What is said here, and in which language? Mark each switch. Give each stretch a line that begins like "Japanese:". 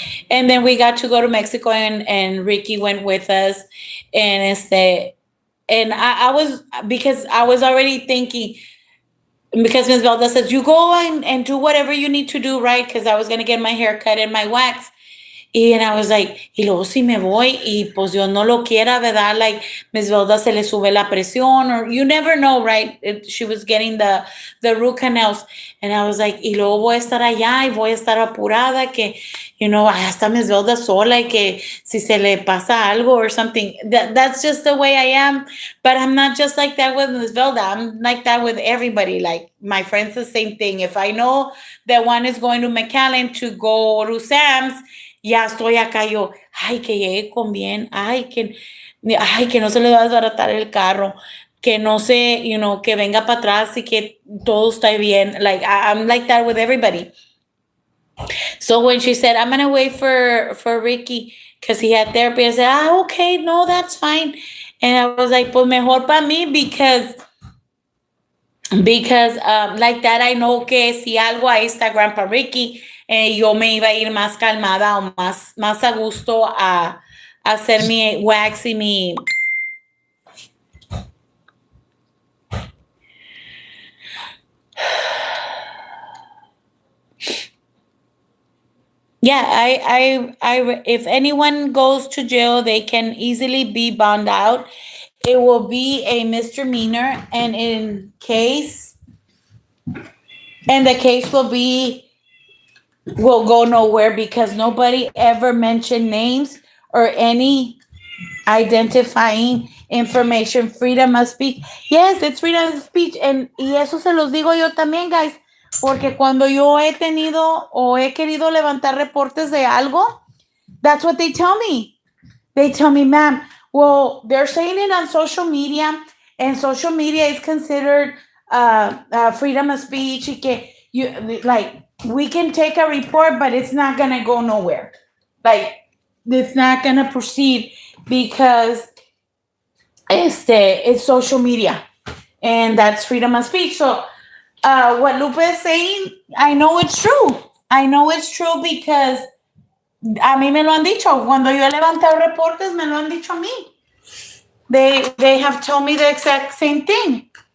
English: And then we got to go to Mexico, and Ricky went with us, and and I was, because I was already thinking, because Miss Velda says you go and do whatever you need to do, right? Because I was gonna get my hair cut and my wax. And I was like,
Spanish: y luego si me voy y pues Dios no lo quiera, ¿verdad?
English: Like, Miss Velda
Spanish: se le sube la presión,
English: or you never know, right? She was getting the root canals. And I was like,
Spanish: y luego voy a estar allá y voy a estar apurada, que, hasta Miss Velda sola, y que si se le pasa algo
English: or something. That's just the way I am. But I'm not just like that with Miss Velda. I'm like that with everybody. Like, my friends, the same thing. If I know that one is going to McAllen to go to Sam's,
Spanish: ya estoy acá yo, ay, que llegue con bien, ay, que no se le va a desbaratar el carro, que no se, que venga para atrás y que todo esté bien.
English: Like, I'm like that with everybody. So when she said, I'm gonna wait for Ricky because he had therapy, I said, okay, no, that's fine. And I was like,
Spanish: pues mejor para mí,
English: because like that, I know
Spanish: que si algo, ahí está Grandpa Ricky, yo me iba a ir más calmada o más a gusto a hacer mi wax y mi.
English: Yeah, if anyone goes to jail, they can easily be bonded out. It will be a misdemeanor, and the case will go nowhere because nobody ever mentioned names or any identifying information. Freedom of speech. Yes, it's freedom of speech.
Spanish: Y eso se los digo yo también, guys. Porque cuando yo he tenido o he querido levantar reportes de algo,
English: that's what they tell me. They tell me, ma'am, well, they're saying it on social media, and social media is considered freedom of speech.
Spanish: Y que
English: like, we can take a report, but it's not gonna go nowhere. Like, it's not gonna proceed because it's social media, and that's freedom of speech. So, what Lupe is saying, I know it's true. I know it's true because
Spanish: a mí me lo han dicho. Cuando yo he levantado reportes, me lo han dicho a mí.
English: They have told me the exact same thing.